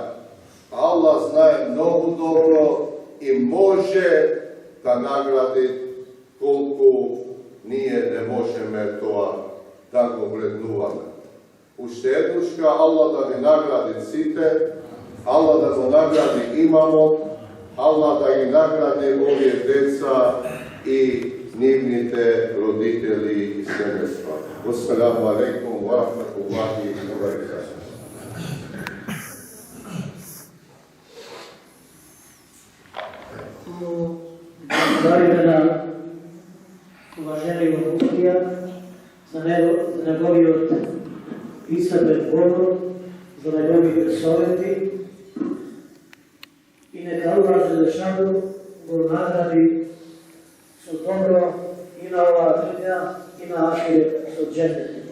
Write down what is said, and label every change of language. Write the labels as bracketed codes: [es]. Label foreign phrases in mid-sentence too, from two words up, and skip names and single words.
[mk] Аллах знае многу добро и може да награди колку ние не можеме тоа да го вреднуваме. Уште еднушка Аллах да ни награди сите, Аллах да го награди имамот, Аллах да ги награди овие деца и нивните родители и семејства. [ar] السلام عليكم ورحمة الله وبركاته. [mk] Благодариме на уважениот муфтија за неговиот исцрпен говор, за неговите совети и нека Аллах Джелешану го награди со добро и на оваа дуња и на ахирет со џеннет.